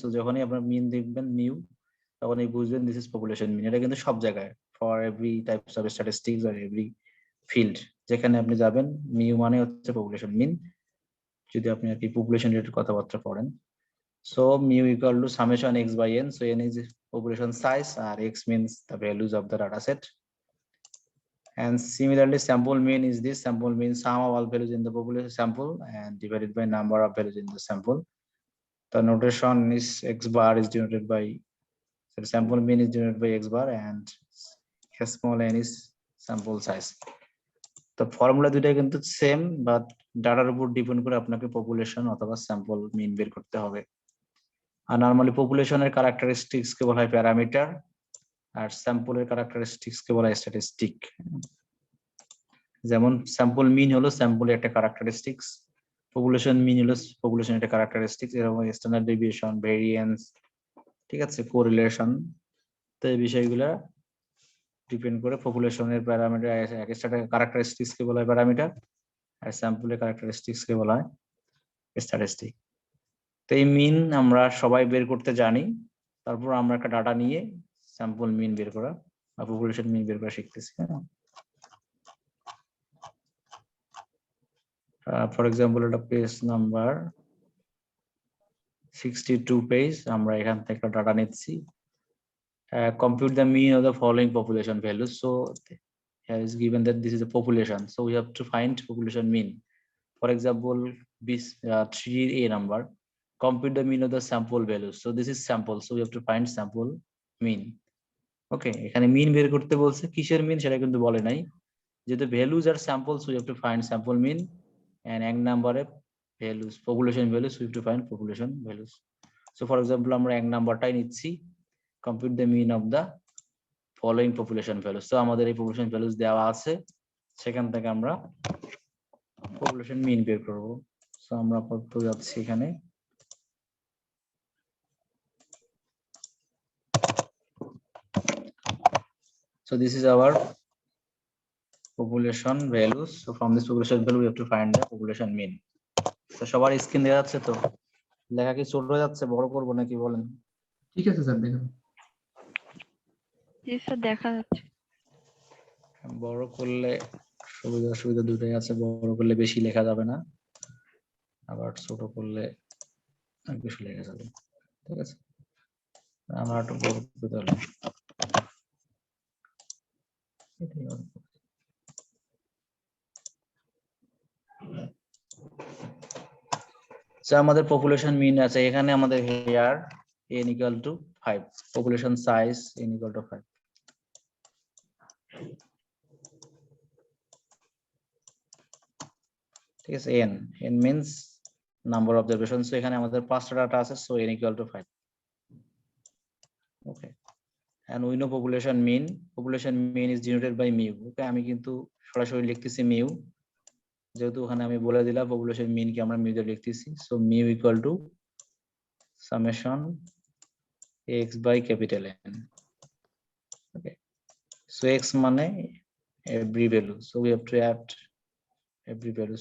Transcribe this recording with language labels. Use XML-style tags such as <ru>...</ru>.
<bn>So যখনই আপনার মিন দেখবেন মিউ, তখনই বুঝবেন</bn> <en>This is population mean.</en> <bn>এটা কিন্তু সব জায়গায়</bn> <en>for every types of statistics</en> <bn>আর every field যেখানে আপনি যাবেন, মিউ মানে হচ্ছে পপুলেশন মিন, যদি আপনি আর কি পপুলেশন রিলেটেড কথাবার্তা পড়েন।</bn> <en>So mu equal to summation x by n. So n is population size, or x means the values of the data set. And similarly, sample mean is this. Sample means sum of all values in the population sample and divided by number of values in the sample. The notation is x bar is denoted by, so sample mean is denoted by x bar, and small n is sample size. The formula</en> <bn>দুইটা কিন্তু same, but ডাটার উপর depend করে আপনাকে population অথবা sample মিন বের করতে হবে। আর নরমালি পপুলেশনের ক্যারেক্টারিস্টিক্স কে বলা হয় প্যারামিটার, আর স্যাম্পলের ক্যারেক্টারিস্টিক্স কে বলা হয় স্ট্যাটিস্টিক। যেমন স্যাম্পল মিন হলো স্যাম্পলের একটা ক্যারেক্টারিস্টিক্স, পপুলেশন মিন হলো পপুলেশনের একটা ক্যারেক্টারিস্টিক্স, এরকম স্ট্যান্ডার্ড ডেভিয়েশন, ভেরিয়েন্স, ঠিক আছে, কোরিলেশন। তো এই বিষয়গুলো ডিপেন্ড করে পপুলেশনের প্যারামিটার, এক একটা ক্যারেক্টারিস্টিক্স কে বলা হয় প্যারামিটার, আর স্যাম্পলের ক্যারেক্টারিস্টিক্স কে বলা হয় স্ট্যাটিস্টিক। তো এই মিন আমরা সবাই বের করতে জানি, তারপর আমরা একটা ডাটা নিয়ে স্যাম্পল মিন বের করা বা পপুলেশন মিন বের করা শিখতেছি। ফর এক্সাম্পল এটা পেজ নাম্বার 62 পেজ, আমরা এখান থেকে ডাটা নিচ্ছি।</bn> <en>Compute the mean of the following population values. So here is given that this is a population, so we have to find population mean. For example, this 3A number, compute the mean of the sample values. So this is sample, so we have to find sample mean.</en> <bn>Okay, এখানে মিন বের করতে বলছে, কিসের মিন সেটা কিন্তু বলে নাই, যেহেতু values আর samples,</bn> <en>we have to find sample mean,</en> <bn>and এক নম্বরে values population values,</bn> <en>we have to find population values. So for example,</en> <bn>আমরা এক নাম্বারটাই নিচ্ছি,</bn> <en>compute the mean of the following population values.</en> <bn>So আমাদের এই population values দেওয়া আছে, সেখান থেকে আমরা population mean বের করব।</bn> <en>So</en> <bn>আমরা আপাতত যাচ্ছি এখানে,</bn> <en>so this is our population values. So from this population value we have to find the population mean.</en> <bn>তো সবার স্ক্রিন দেখা যাচ্ছে তো? লেখা কি ছোট হয়ে যাচ্ছে, বড় করব নাকি বলেন? ঠিক আছে স্যার, দেখুন। জি স্যার, দেখা যাচ্ছে। বড় করলে সুবিধা অসুবিধা দুটোই আছে, বড় করলে বেশি লেখা যাবে না, আবার ছোট করলে বেশি লেখা যাবে, ঠিক আছে। আমরা একটু বড় করতে তাহলে আমাদের পপুলেশন মিন আছে এখানে, আমাদের hair n equal to 5,</bn> <en>population size n equal to 5,</en> <bn>ঠিক আছে।</bn> <en>n means number of observations, so</en> <bn>এখানে আমাদের 5টা ডাটা আছে,</bn> <en>so n equal to 5. Okay, and we know population mean is denoted by mu.</en> <bn>Okay, আমি কিন্তু সরাসরি লিখতেছি mu, যেহেতু ওখানে আমি বলে দিলাম পপুলেশন মিন কি আমরা মিউ দিয়ে লিখতেছি।</bn> <en>So mu equal to summation x by capital N. Okay, so x মানে every value, so we have to add every value.</en>